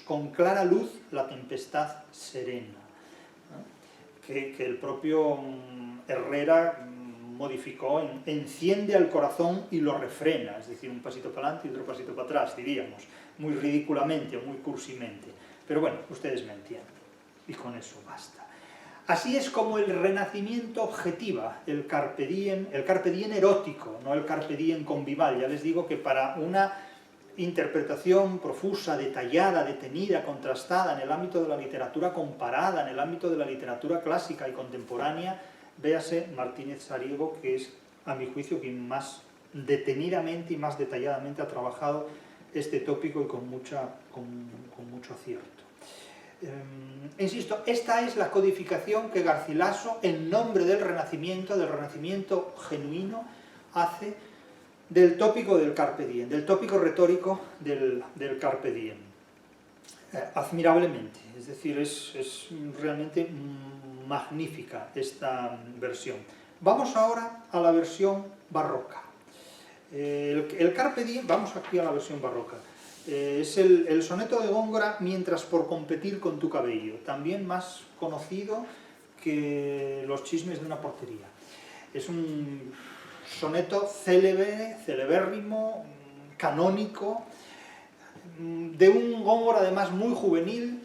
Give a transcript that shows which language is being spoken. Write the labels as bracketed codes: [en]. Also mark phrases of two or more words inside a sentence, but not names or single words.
[es] Con clara luz la tempestad serena. Que el propio Herrera modificó en enciende al corazón y lo refrena, es decir, un pasito para adelante y otro pasito para atrás, diríamos, muy ridículamente o muy cursimente. Pero bueno, ustedes me entienden, y con eso basta. Así es como el Renacimiento objetiva el [la] carpe diem [es] erótico, no el [la] carpe diem [es] convival. Ya les digo que para una interpretación profusa, detallada, detenida, contrastada en el ámbito de la literatura comparada, en el ámbito de la literatura clásica y contemporánea, véase Martínez Sariego, que es, a mi juicio, quien más detenidamente y más detalladamente ha trabajado este tópico y con mucho acierto. Insisto, esta es la codificación que Garcilaso, en nombre del Renacimiento genuino, hace del tópico del [la] carpe diem, [es] del tópico retórico del [la] carpe diem. [es] Admirablemente, es decir, es realmente magnífica esta versión. Vamos ahora a la versión barroca. El [la] carpe diem, [es] vamos aquí a la versión barroca. Es el soneto de Góngora, Mientras por competir con tu cabello, también más conocido que Los chismes de una portería. Es un soneto célebre, celebérrimo, canónico, de un Góngora además muy juvenil.